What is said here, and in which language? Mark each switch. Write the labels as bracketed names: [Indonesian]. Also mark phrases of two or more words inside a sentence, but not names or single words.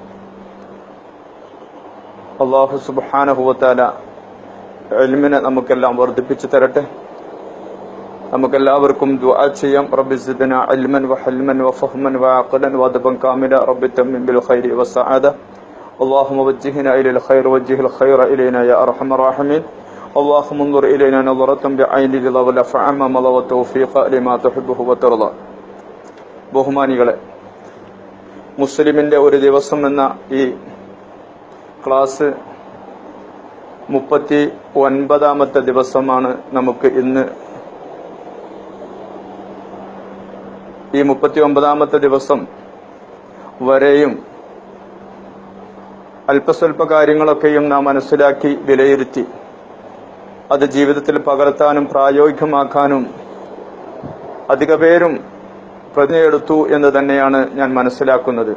[Malayalam] അല്ലാഹു സുബ്ഹാനഹു വ തആല ഇൽമിനെ നമുക്കെല്ലാം വർദ്ധിപ്പിച്ചു തരട്ടെ. നമുക്കെല്ലാവർക്കും ദുആ ചെയ്യാം. [Arabic] رب زدنا علما وحلما وفهما وعقلا وأدبا كاملا رب تمم بالخير والسعادة اللهم وجهنا إلى الخير وجه الخير إلينا يا أرحم الراحمين. اللهم انظر إلينا نظرة بعين رضا والعفو عما مضى والتوفيق لما تحبه وترضى. [Malayalam] ബഹുമാനികളെ, മുസ്ലിമിന്റെ ഒരു ദിവസം എന്ന ഈ ക്ലാസ് 39ാമത്തെ ദിവസമാണ് നമുക്ക് ഇന്ന്. ഈ 39ാമത്തെ ദിവസം വരെയും അല്പസ്വല്പ കാര്യങ്ങളൊക്കെയും നാം മനസ്സിലാക്കി വിലയിരുത്തി അത് ജീവിതത്തിൽ പകർത്താനും പ്രായോഗികമാക്കാനും അധിക പേരും പ്രതിജ്ഞയെടുത്തു എന്ന് തന്നെയാണ് ഞാൻ മനസ്സിലാക്കുന്നത്.